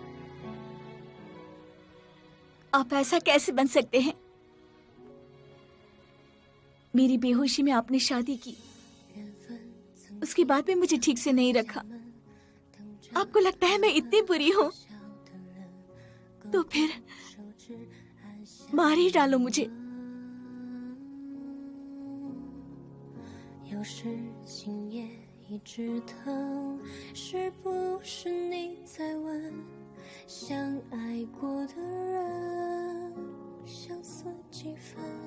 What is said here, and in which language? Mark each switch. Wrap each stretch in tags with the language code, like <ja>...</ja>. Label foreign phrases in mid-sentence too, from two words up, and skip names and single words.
<hi>आप ऐसा कैसे बन सकते हैं? मेरी बेहोशी में आपने शादी की, उसके बाद भी मुझे ठीक से नहीं रखा। आपको लगता है मैं इतनी बुरी हूँ? तो फिर मार ही डालो मुझे।</hi> <zh>有时心也一直疼，是不是你在问，相爱过的人相思几分？</zh>